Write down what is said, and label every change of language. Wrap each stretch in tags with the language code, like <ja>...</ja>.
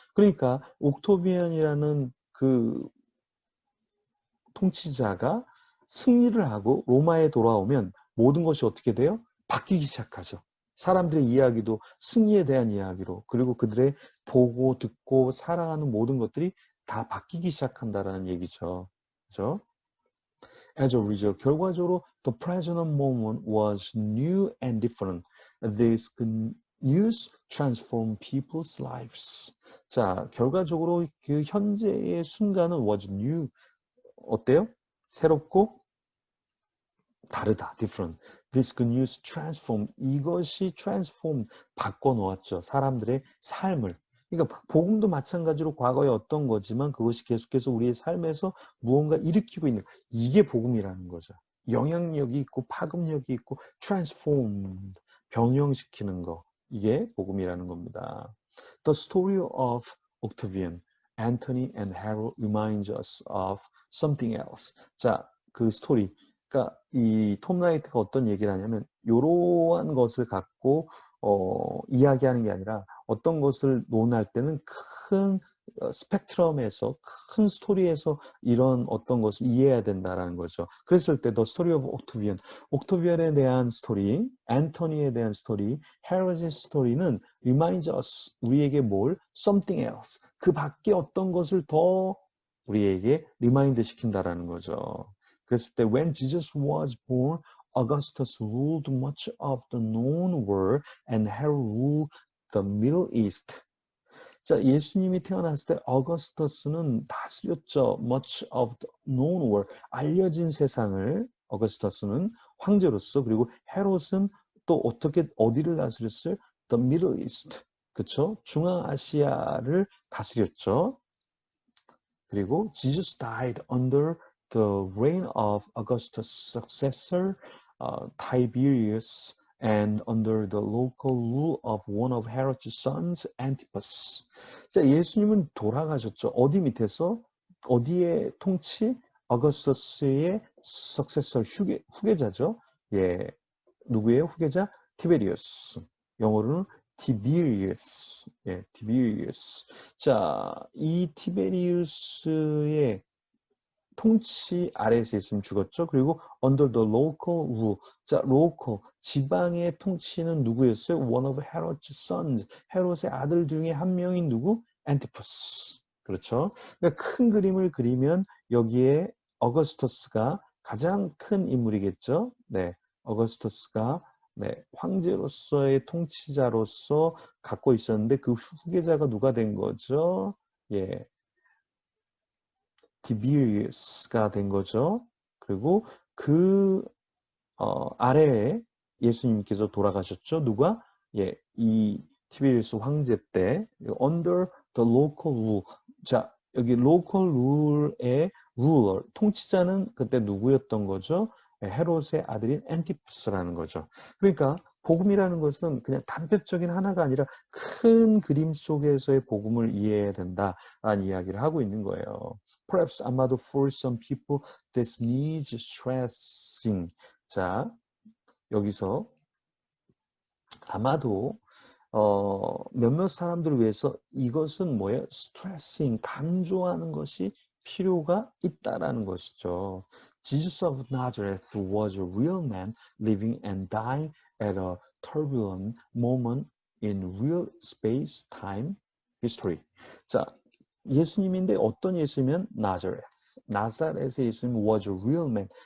<ko>그러니까 옥토비언이라는 그 통치자가 승리를 하고 로마에 돌아오면 모든 것이 어떻게 돼요? 바뀌기 시작하죠. 사람들의 이야기도 승리에 대한 이야기로, 그리고 그들의 보고 듣고 살아가는 모든 것들이 다 바뀌기 시작한다라는 얘기죠. 그죠?</ko> <en>As a result,</en> <ko>결과적으로</ko> <en>the present moment was new and different. This news transformed people's lives.</en> <ko>자, 결과적으로 그 현재의 순간은</ko> <en>was new.</en> <ko>어때요? 새롭고 다르다, different.</ko> <en>This good news transform,</en> <ko>이것이</ko> <en>transform,</en> <ko>바꿔놓았죠. 사람들의 삶을. 그러니까 복음도 마찬가지로 과거에 어떤 거지만 그것이 계속해서 우리의 삶에서 무언가 일으키고 있는, 이게 복음이라는 거죠. 영향력이 있고 파급력이 있고 transform, 변형시키는 거, 이게 복음이라는 겁니다.</ko> <en>The story of Octavian, Antony and Herod reminds us of something else.</en> <ko>자, 그 스토리. 그러니까 이 톰 라이트가 어떤 얘기를 하냐면, 이러한 것을 갖고 이야기하는 게 아니라 어떤 것을 논할 때는 큰 스펙트럼에서, 큰 스토리에서 이런 어떤 것을 이해해야 된다라는 거죠. 그랬을 때</ko> <en>The Story of Octavian,</en> <ko>옥토비안에 대한 스토리, 앤토니에 대한 스토리, 헤롯의 스토리는</ko> <en>reminds us,</en> <ko>우리에게 뭘?</ko> <en>Something else,</en> <ko>그 밖에 어떤 것을 더 우리에게 리마인드 시킨다라는 거죠. 그랬을 때</ko> <en>when Jesus was born, Augustus ruled much of the known world and Herod ruled the Middle East.</en> <ko>자, 예수님이 태어났을 때 어거스터스는 다스렸죠.</ko> <en>Much of the known world,</en> <ko>알려진 세상을 어거스터스는 황제로서, 그리고 헤롯은 또 어디를 다스렸어요?</ko> <en>The Middle East,</en> <ko>그렇죠? 중앙아시아를 다스렸죠. 그리고</ko> <en>Jesus died under the reign of Augustus' successor, Tiberius, and under the local rule of one of Herod's sons, Antipas.</en> <ko>자, 예수님은 돌아가셨죠. 어디 밑에서? 어디의 통치? 어거스터스의 successor, 후계자죠. 예, 누구예요? 후계자? 티베리우스. 영어로는 티비리우스. 예, 티비리우스. 자, 이 티베리우스의 통치 아래에서 있으면 죽었죠. 그리고</ko> <en>under the local rule.</en> <ko>자, local, 지방의 통치는 누구였어요?</ko> <en>One of Herod's sons.</en> <ko>헤롯의 아들 중에 한 명인 누구? Antipas. 그렇죠. 그러니까 큰 그림을 그리면 여기에 어거스터스가 가장 큰 인물이겠죠. 네, 어거스터스가 네, 황제로서의 통치자로서 갖고 있었는데 그 후계자가 누가 된 거죠? 예, 디비리우스가 된 거죠. 그리고 그 아래에 예수님께서 돌아가셨죠. 누가? 예, 이 티베리우스 황제 때</ko> <en>under the local rule.</en> <ko>자, 여기 local rule의 ruler, 통치자는 그때 누구였던 거죠? 예, 헤롯의 아들인 엔티푸스라는 거죠. 그러니까 복음이라는 것은 그냥 단편적인 하나가 아니라 큰 그림 속에서의 복음을 이해해야 된다라는 이야기를 하고 있는 거예요.</ko> <en>Perhaps</en> <ko>아마도</ko> <en>for some people this needs stressing.</en> <ko>자, 여기서 아마도 몇몇 사람들을 위해서 이것은 뭐예요? 스트레싱, 강조하는 것이 필요가 있다라는 것이죠.</ko> <en>Jesus of Nazareth was a real man living and dying at a turbulent moment in real space, time, history.</en> <ko>자, 예수님인데 어떤 예수면 나자렛. 나사렛의 예수님</ko> <en>was a real man.</en>